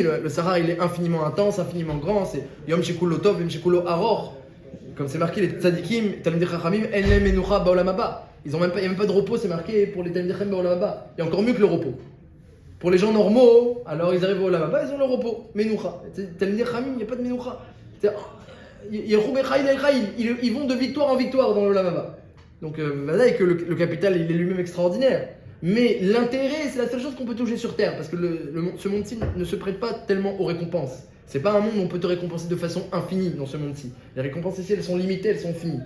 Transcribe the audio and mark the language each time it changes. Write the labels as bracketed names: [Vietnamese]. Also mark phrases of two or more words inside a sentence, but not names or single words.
[French] Le Sahar, il est infiniment intense, infiniment grand. C'est [Hebrew] יום שכולו טוב, יום שכולו ארוך. [French] Comme c'est marqué, les [Hebrew] צדיקים, תלמידי חכמים, אין להם מנוחה בעולם הבא. [French] Il n'y a même pas de repos, c'est marqué pour les [Hebrew] תלמידי חכמים בעולם הבא. [French] Il y a encore mieux que le repos. Pour les gens normaux, alors ils arrivent au [Hebrew] עולם הבא, [French] ils ont le repos. [Hebrew] מנוחה. תלמידי חכמים, [French] il n'y a pas de Menucha. Ils vont de victoire en victoire dans le [Hebrew] עולם הבא. [French] Donc, voilà, que le capital, il est lui-même extraordinaire. Mais l'intérêt, c'est la seule chose qu'on peut toucher sur Terre, parce que ce monde-ci ne se prête pas tellement aux récompenses. C'est pas un monde où on peut te récompenser de façon infinie dans ce monde-ci. Les récompenses ici, elles sont limitées, elles sont finies.